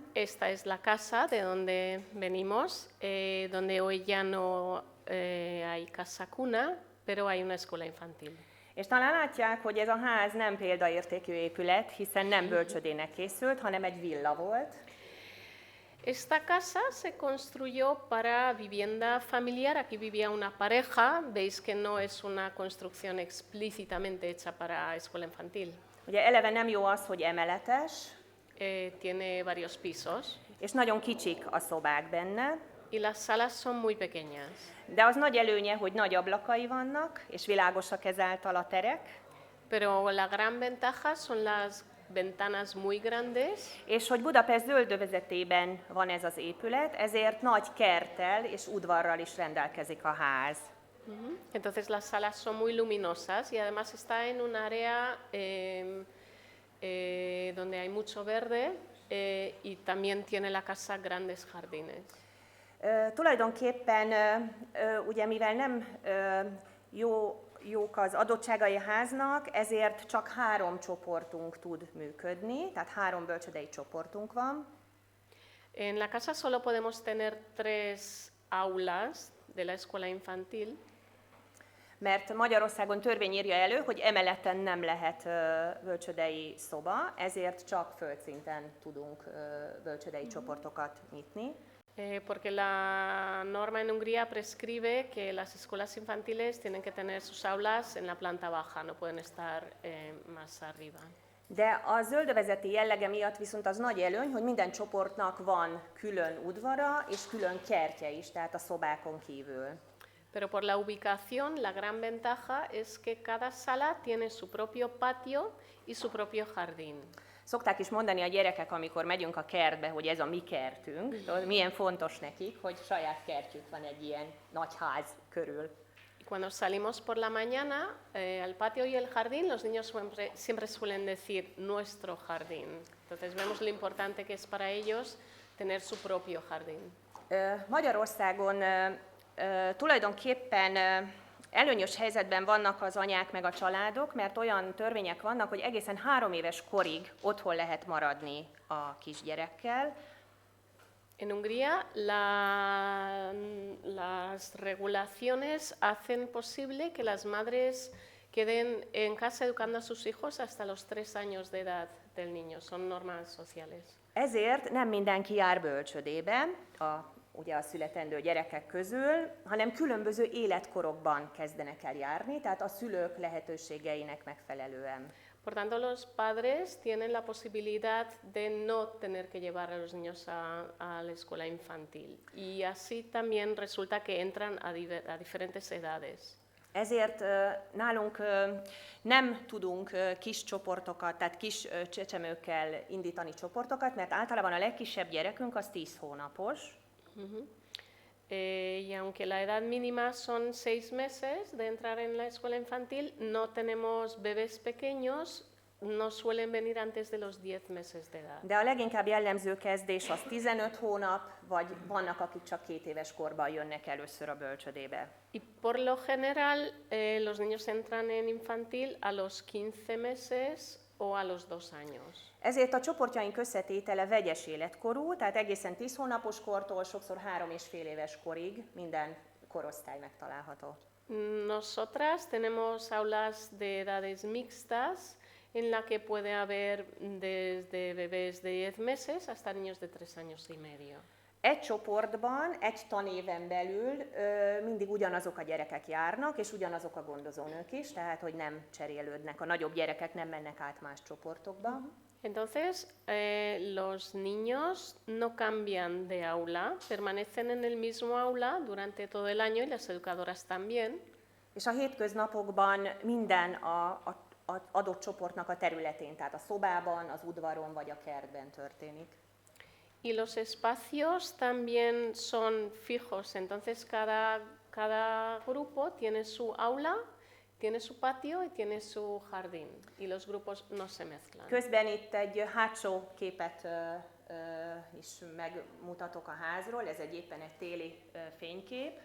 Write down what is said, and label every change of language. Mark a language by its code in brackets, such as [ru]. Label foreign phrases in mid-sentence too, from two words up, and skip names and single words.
[es] Esta es la casa de donde venimos, donde hoy ya no hay casa cuna, pero hay una escuela infantil. [hu] És talán látják, hogy ez a ház nem példaértékű épület, hiszen nem bölcsödének készült, hanem egy villa volt. [es] Esta casa se construyó para vivienda familiar, aquí vivía una pareja, veis que no es una construcción explícitamente hecha para escuela infantil. [hu] Ugye eleve nem jó az, hogy emeletes, [es] tiene varios pisos. [hu] És nagyon kicsik a szobák benne. [es] Y las salas son muy pequeñas. [hu] De az nagy előnye, hogy nagy ablakai vannak, és világosak ezáltal a terek. [es] Pero la gran ventaja son las ventanas muy grandes. [hu] És hogy Budapest zöldövezetében van ez az épület, ezért nagy kerttel és udvarral is rendelkezik a ház. [es] Entonces las salas son muy luminosas y además está en un área donde hay mucho verde y también tiene la casa grandes jardines. [hu] Tulajdonképpen, ugye mivel nem jók az adottságai a háznak, ezért csak 3 csoportunk tud működni, tehát 3 bölcsödei csoportunk van. [es] En la casa solo podemos tener 3 aulas de la escuela infantil. [hu] Mert Magyarországon törvény írja elő, hogy emeleten nem lehet bölcsödei szoba, ezért csak földszinten tudunk bölcsödei csoportokat nyitni. [es] Porque la norma en Hungría prescribe que las escuelas infantiles tienen que tener sus aulas en la planta baja, no pueden estar más arriba. [hu] De a zöldövezeti jellege miatt viszont az nagy előny, hogy minden csoportnak van külön udvara és külön kertje is, tehát a szobákon kívül. [es] Pero por la ubicación, la gran ventaja es que cada sala tiene su propio patio y su propio jardín. [hu] Szokták is mondani a gyerekek, amikor megyünk a kertbe, hogy ez a mi kertünk. Milyen fontos nekik, hogy saját kertjük van egy ilyen nagy ház körül. [es] Cuando salimos por la mañana al patio y el jardín, los niños siempre suelen decir nuestro jardín. Entonces vemos lo importante que es para ellos tener su propio jardín. [hu] Magyarországon tulajdonképpen előnyös helyzetben vannak az anyák meg a családok, mert olyan törvények vannak, hogy egészen 3 éves korig otthon lehet maradni a kisgyerekkel. [es] En Hungría las regulaciones hacen posible que las madres queden en casa educando a sus hijos hasta los 3 años de edad del niño. Son normas sociales. [hu] Ezért nem mindenki jár bölcsödébe, ugye a születendő gyerekek közül, hanem különböző életkorokban kezdenek el járni, tehát a szülők lehetőségeinek megfelelően. [es] Por tanto, los padres tienen la posibilidad de no tener que llevar a los niños a la escuela infantil. Y así también resulta que entran a diferentes edades. [hu] Ezért nálunk nem tudunk kis csoportokat, tehát kis csecsemőkkel indítani csoportokat, mert általában a legkisebb gyerekünk az 10 hónapos. [es] Y aunque la edad mínima son 6 meses de entrar en la escuela infantil, no tenemos bebés pequeños, no suelen venir antes de los 10 meses de edad. [hu] De a leginkább jellemző kezdés az 15 hónap, vagy vannak, akik csak 2 éves korban jönnek először a bölcsödébe. [es] Y por lo general, los niños entran en infantil a los 15 meses o a los 2 años. [hu] Ezért a csoportjaink összetétele vegyes életkorú, tehát egészen 10 hónapos kortól sokszor 3,5 éves korig minden korosztály megtalálható. [es] Nosotras tenemos aulas de edades mixtas en la que puede haber desde bebés de 10 meses hasta niños de 3 años y medio. [hu] Egy csoportban, egy tanéven belül mindig ugyanazok a gyerekek járnak, és ugyanazok a gondozónők is, tehát hogy nem cserélődnek, a nagyobb gyerekek nem mennek át más csoportokba. [es] Entonces, los niños no cambian de aula, permanecen en el mismo aula durante todo el año y las educadoras también. [hu] És a hétköznapokban minden a adott csoportnak a területén, tehát a szobában, az udvaron vagy a kertben történik. [es] Y los espacios también son fijos, entonces cada grupo tiene su aula, tiene su patio y tiene su jardín, y los grupos no se mezclan. [hu] Közben itt egy hátsó képet is megmutatok a házról, ez éppen egy téli fénykép.